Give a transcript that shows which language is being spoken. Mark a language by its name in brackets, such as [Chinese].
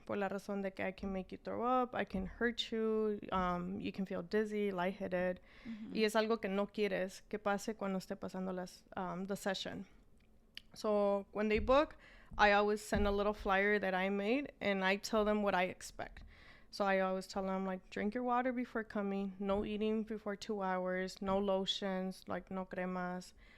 [Spanish] Por la razón de que [English] I can make you throw up, I can hurt you, you can feel dizzy, lightheaded. [Spanish] Y es algo que no quieres que pase cuando esté pasando [English] the session. So when they book, I always send a little flyer that I made, and I tell them what I expect. So I always tell them, like, drink your water before coming, no eating before 2 hours, no lotions, like no cremas.